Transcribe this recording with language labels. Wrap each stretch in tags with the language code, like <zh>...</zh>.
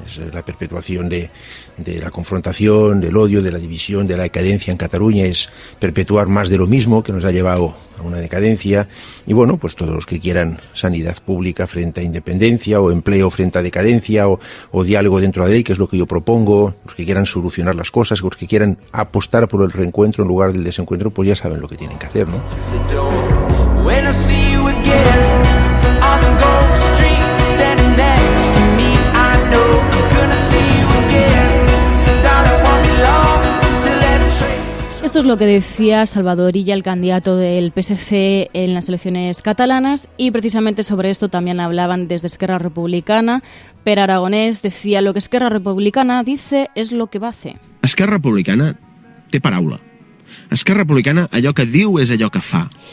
<es>Es la perpetuación de la confrontación, del odio, de la división, de la decadencia en Cataluña, es perpetuar más de lo mismo que nos ha llevado a una decadencia y bueno, pues todos los que quieran sanidad pública frente a independencia o empleo frente a decadencia o diálogo dentro de la ley, que es lo que yo propongo, los que quieran solucionar las cosas, los que quieran apostar por el reencuentro en lugar del desencuentro, pues ya saben lo que tienen que hacer, ¿no?</es> <en>When I see you again on the Gold Street, standing next to me, I know I'm gonna see you again. Darling, won't be long till every trace.</en> <es>Esto es lo que decía Salvador Illa, el candidato del PSC en las elecciones catalanas, y precisamente sobre esto también hablaban desde Esquerra Republicana. Per Aragonès decía: lo que Esquerra Republicana dice es lo que va a hacer.</es> <ca>Esquerra Republicana té paraula. Esquerra Republicana allò que diu és allò que fa.</ca>